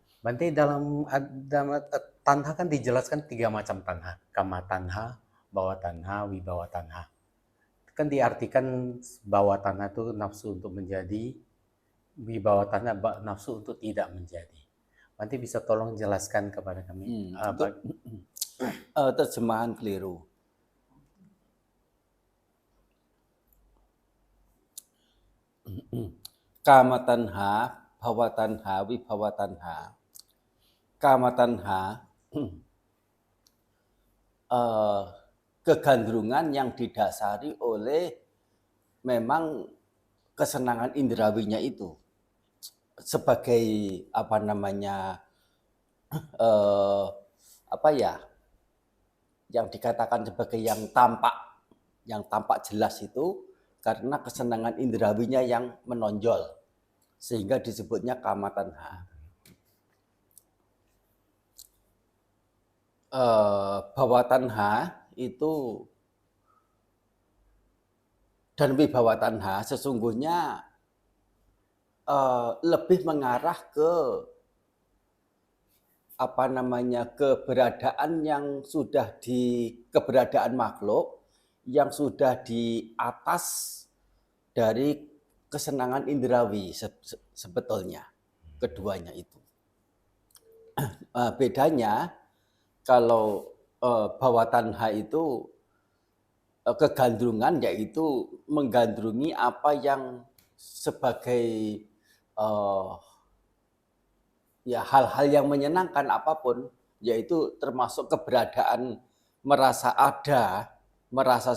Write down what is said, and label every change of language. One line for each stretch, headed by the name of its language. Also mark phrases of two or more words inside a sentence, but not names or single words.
Indonesian: Nanti dalam tanha kan dijelaskan 3 macam tanha.
Pali: Kama tanha, bawa tanha, wibawa tanha.
Indonesian: Kan diartikan
Pali: bawa tanha
Indonesian: itu nafsu untuk menjadi,
Pali: wibawa tanha
Indonesian: nafsu untuk tidak menjadi. Nanti bisa tolong jelaskan kepada kami. Terjemahan keliru.
Pali: Kama tanha, bhava tanha, vibhava tanha. Kama tanha
Indonesian: kegandrungan yang didasari oleh memang kesenangan indrawinya itu sebagai yang dikatakan sebagai yang tampak jelas itu karena kesenangan indrawinya yang menonjol sehingga disebutnya
Pali: kama tanha. Bhava tanha
Indonesian: itu dan
Pali: wibawa tanha
Indonesian: sesungguhnya lebih mengarah ke keberadaan yang sudah keberadaan makhluk yang sudah di atas dari kesenangan indrawi sebetulnya keduanya itu. Bedanya kalau
Pali: bhava tanha
Indonesian: itu kegandrungan yaitu menggandrungi apa yang sebagai hal-hal yang menyenangkan apapun, yaitu termasuk keberadaan merasa ada, merasa